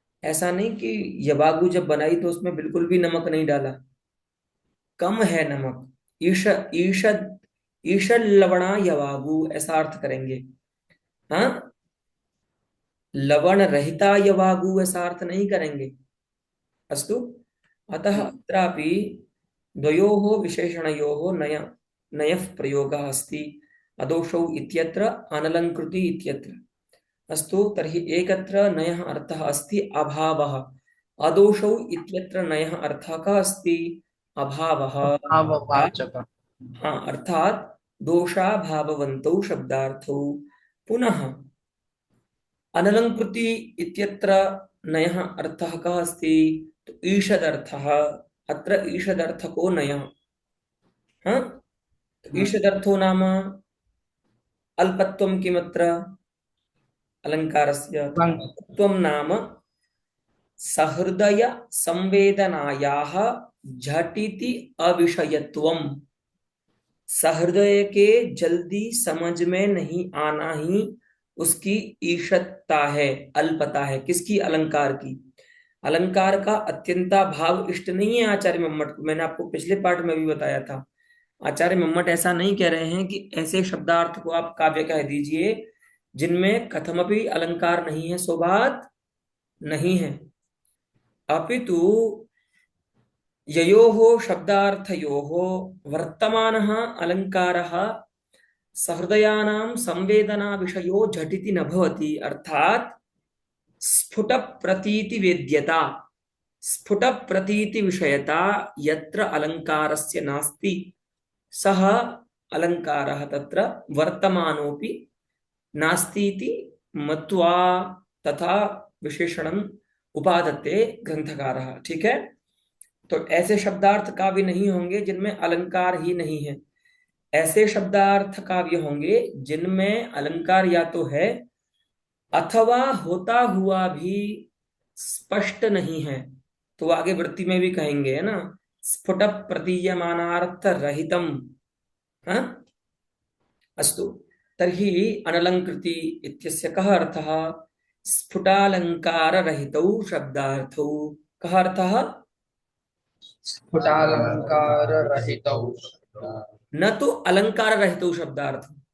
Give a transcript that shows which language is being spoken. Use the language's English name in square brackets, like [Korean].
[Hindi] ऐसा नहीं कि यवागु जब बनाई तो उसमें बिल्कुल भी नमक नहीं डाला, कम है नमक। [Sanskrit] ईशद ईशद लवणा यवागु [Hindi] ऐसा अर्थ करेंगे। हाँ, [Sanskrit] लवण रहिता यवागु [Hindi] ऐसा अर्थ नहीं करेंगे। [Sanskrit] अस्तु, अतः अत्रापि द्वयोः विशेषणयोः नयः प्रयोगः अस्ति। अदोषौ इत्यत्र, अनलङ्कृति इत्यत्र। अस्तु, तर्हि एकत्र नयः अर्थः अस्ति अभावः, अदोषौ इत्यत्र नयः अर्थः कः अस्ति? अभावः। अभाववाचक। [Hindi] हाँ, अर्थात [Sanskrit] दोषाभाववन्तौ शब्दार्थौ पुनः अनलङ्कृति इत्यत्र नयः अर्थः कः अस्ति? तो ईषदर्थः। अत्र ईषदर्थको नयः। हाँ, तो ईषदर्थो नाम अल्पत्वं किमत्र अलङ्कारस्य? तो लङ् अल्पत्वं नाम सहृदय संवेदनायाः झटिति अविषयत्वम्। [Hindi] सहृदय के जल्दी समझ में नहीं आना ही उसकी ईषत्ता है, अल्पता है। किसकी? अलंकार की। अलंकार का अत्यंता भाव इष्ट नहीं है आचार्य मम्मट को। मैंने आपको पिछले पार्ट में भी बताया था। आचार्य मम्मट ऐसा नहीं कह रहे हैं कि ऐसे शब्दार्थ को आप काव्य कह दीजिए जिनमें कथमपि अलंकार नहीं है, सो बात नहीं है। [Sanskrit] अपितु ययोः शब्दार्थयोः वर्तमानः अलङ्कारः सहृदयानां संवेदना विषयो झटिति न भवति। अर्थात स्फुट प्रतीति वेद्यता, स्फुट प्रतीति विषयता यत्र अलङ्कारस्य नास्ति सः अलङ्कारः तत्र वर्तमानोऽपि नास्तीति मत्वा तथा विशेषणम् उपादत्ते ग्रंथकारः। [Hindi] ठीक है, तो ऐसे शब्दार्थ काव्य नहीं होंगे जिनमें अलंकार ही नहीं है। ऐसे शब्दार्थ काव्य होंगे जिनमें अलंकार या तो है अथवा होता हुआ भी स्पष्ट नहीं है। तो आगे वृत्ति में भी कहेंगे, है ना, [Sanskrit] स्फुट प्रतीयमानार्थ रहितम। [Hindi] हाँ, अस्तु। [Sanskrit] तर्हि अनलंकृति इत्यस्य कः अर्थः? स्फुटालंकार रहितौ शब्दार्थौ। कः अर्थः? स्फुटालङ्काररहितौ। न तो अलंकार रहितौ शब्दार्थ।